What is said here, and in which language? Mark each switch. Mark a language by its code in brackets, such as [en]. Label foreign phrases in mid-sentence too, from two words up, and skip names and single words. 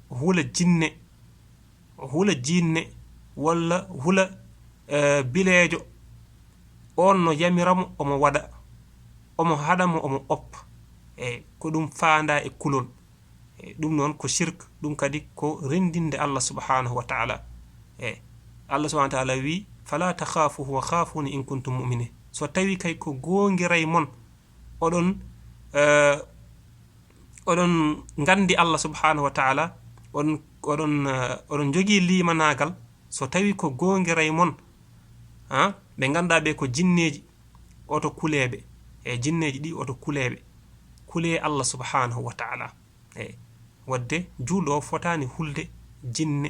[ff] hula jinne walla hula bileejo on no yamiramo omo waɗa omo haɗamo omo oppa ko ɗum faanda e kulol ɗum noon ko shirk ɗum kadi ko rendinde [ar] الله سبحانه وتعالى الله سبحانه وتعالى [ff] wi [ar] فلا تخافوهم وخافون إن كنتم مؤمنين [ff] so tawi kay ko gongiray mon oɗon gandi [ar] الله سبحانه وتعالى [ff] oɗon jogi limanagal so tawi ko gongiray mon ɓe ganda ɓe ko jinneji oto kuleɓe jinneji ɗi oto kuleɓe kule Allah subhanahu wa ta'ala wadde julɗo o fotani hulde jinne